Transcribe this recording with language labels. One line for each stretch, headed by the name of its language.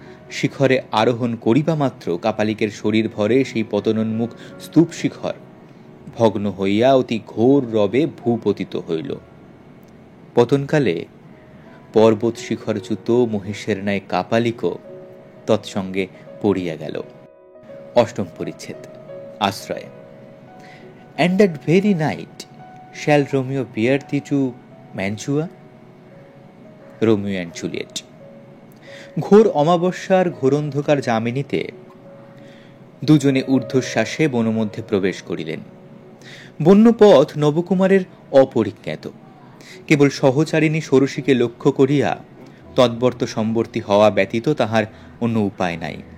Bangla: শিখরে আরোহণ করিবা মাত্র কাপালিকের শরীর ভরে সেই পতনোন্মুখ স্তূপ শিখর ভগ্ন হইয়া অতি ঘোর রবে ভূপতিত হইল। পতনকালে পর্বত শিখরচ্যুত মহিষের ন্যায় কাপালিকও তৎসঙ্গে পড়িয়া গেল। অষ্টম পরিচ্ছেদ, আশ্রয়।
English: And that very night shall Romeo bear thee to Mantua? Romeo and Juliet.
Bangla: ঘোর অমাবস্যার ঘোরন্ধকার যামিনীতে দুজনে ঊর্ধ্বশ্বাসে বনমধ্যে প্রবেশ করিলেন। বন্যপথ নবকুমারের অপরিজ্ঞাত। কেবল সহচারিণী ষোড়শীকে লক্ষ্য করিয়া তদ্বর্ত সম্বর্তী হওয়া ব্যতীত তাহার অন্য উপায় নাই।